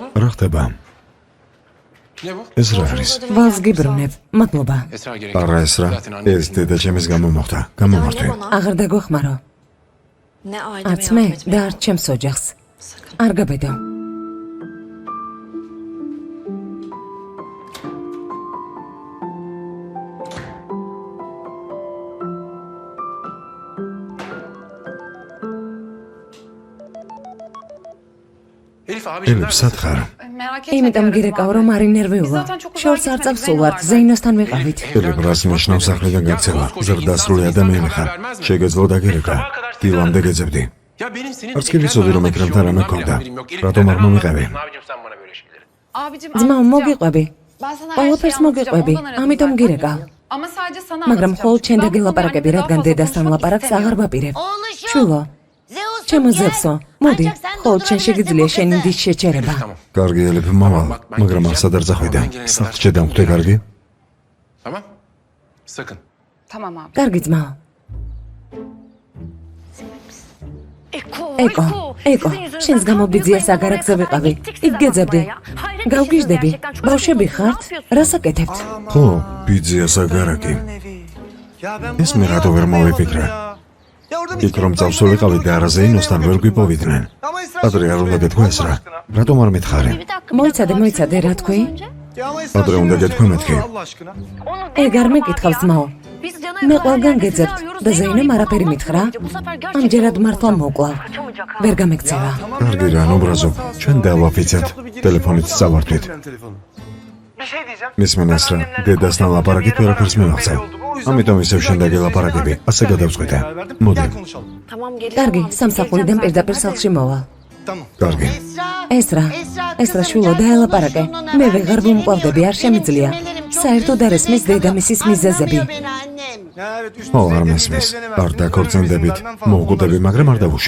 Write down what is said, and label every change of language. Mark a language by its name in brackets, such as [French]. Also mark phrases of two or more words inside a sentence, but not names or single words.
[Georgian] რა ხდება? [Turkish] Ne bu? [Georgian] ეს რა არის? ვალს გიბრუნებ. მადლობა. [Turkish] Esra gerek. [Georgian] არა ეს რა? [Turkish] Zaten annem- [Georgian] ეს დედა ჩემის გამო მოხდა. გამომართვე. აღარ დაგვეხმარო. [Turkish] Ne aileme [Georgian] არც მე [Turkish] yardım etmek. [Georgian] და არც ჩემს ოჯახს. არ გაბედო. [Turkish] Elif abiciğim [Georgian] ელიფ სად ხარ? იმიტომ გირეკავ რომ არ ინერვიულა. შორს არ წავსულვართ, ზეინოსთან ვიყავით. ელიფ რას ნიშნავს სახლიდან გაქცევა? ზრდასრული ადამიანი ხარ. შეგეძლო დაგირეკა. დილამდე გეძებდი. [Turkish] Ya benim senin [Georgian] არც კი ვიცოდი რომ ეკრანთან რამე ქონდა. რატომ არ მომიყევი? [Turkish] Abicim sen bana böyle şeyleri. Abicim [Georgian] ძმა, [Turkish] anlatacağım. [Georgian] მოგიყვები. [Turkish] Ben sana [Georgian] ყველაფერს [Turkish] her şeyi [Georgian] მოგიყვები, [Turkish] anlatacağım. Ondan [Georgian] ამიტომ [Turkish] aradım [Georgian] გირეკავ. [Turkish] zaten. Ama sadece sana [Georgian] მაგრამ [Turkish] anlatacağım. [Georgian] მხოლოდ შენ [Turkish] Ben bu [Georgian] დაგილაპარაკები, [Turkish] konuyu [Georgian] რადგან [Turkish] daha fazla [Georgian] დედასთან [Turkish] konuşmak [Georgian] ლაპარაკს [Turkish] istemiyorum. [Georgian] აღარ ვაპირებ. [Turkish] Oğluşum. [Georgian] შულო, [Turkish] Zeus'um [Georgian] ჩემო [Turkish] gel. [Georgian] ზევსო, მოდი, [Turkish] Ancak sen [Georgian] მხოლოდ შენ [Turkish] durdurabilirsin [Georgian] შეგიძლია [Turkish] bu [Georgian] შენი [Turkish] kızı. [Georgian] დის შეჩერება. [Turkish] Tamam. [Georgian] კარგი ელიფ მავალ, მაგრამ არსად არ წახვიდე. სახლში დამხვდე, კარგი? [Turkish] Tamam. Sakın. Tamam abi. [Georgian] კარგი ძმაო. ეკო, ეკო, შენს გამო ბიძია საგარაკზე ვიყავი. იქ გეძებდი. გავგიჟდები. ბავშვები ხართ? რას აკეთებთ? ხო, ბიძია საგარაკი. [Turkish] Ya ben [Georgian] ეს მე რატო ვერ მოვიფიქრე? [Turkish] Ya orada [Georgian] იქ რომ წავსულიყავით და არაზეინოსთან ვერ გვიპოვიდნენ. [Turkish] Ama Esra [Georgian] ადრე არ უნდა გეთქვა ეს რა? რატომ არ მითხარი? მოიცადე, რა თქვი? [Turkish] Ya ama Esra [Georgian] ადრე უნდა გეთქვა მეთქი. [Turkish] Allah aşkına. [Georgian] ეგ არ მეკითხავს ძმაო. მე ყველგან გეძებთ და ზეინომ არაფერი მითხრა. ამჯერად მართლა მოკლავ. ვერ გამექცევა. კარგი რა, ნობრაზობ. ჩვენ დავაფიცეთ. ტელეფონით წავართვით. [Turkish] Telefonu. Bir şey diyeceğim. [Georgian] მისმენ ეს რა? დედასთან ლაპარაკით ვერაფერს მივახცე. ამიტომ ისევ შენ დაგელაპარაკები. ასე გადავწყვიტე. მოდი. [Turkish] Gel konuşalım. Tamam gelin. [Georgian] კარგი, სამსახურიდან პირდაპირ სახლში მოვალ. [Turkish] Tamam. [Georgian] კარგი. [Turkish] Esra. [Georgian] ესრა შვილო დაელაპარაკე. მე ვეღარ ვუმკლავდები, არ შემიძლია. საერთოდ არ ესმის დედამისის მიზეზები. ო, არ მესმის. არ დაქორწინდებით, მოვკვდები, მაგრამ არ დავუშვებ.